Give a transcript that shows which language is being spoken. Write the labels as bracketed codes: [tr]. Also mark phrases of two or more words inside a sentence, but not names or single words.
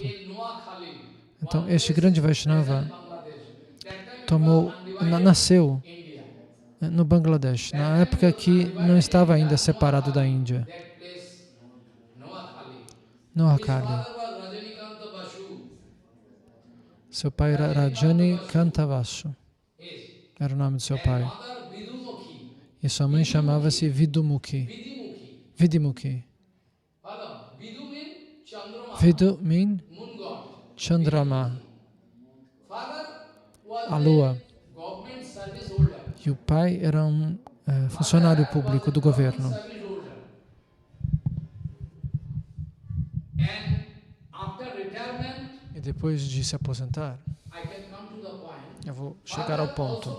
[pt] Então, este grande Vaishnava nasceu no Bangladesh, na época que não estava ainda separado da Índia. Noakhali. Seu pai era Rajani Kanta Vasu. Era o nome do seu pai. E sua mãe chamava-se Vidumukhi. Vidimukhi. Vidu mean Chandrama, a lua. E o pai era um funcionário público do governo. E depois de se aposentar, Eu vou chegar ao ponto.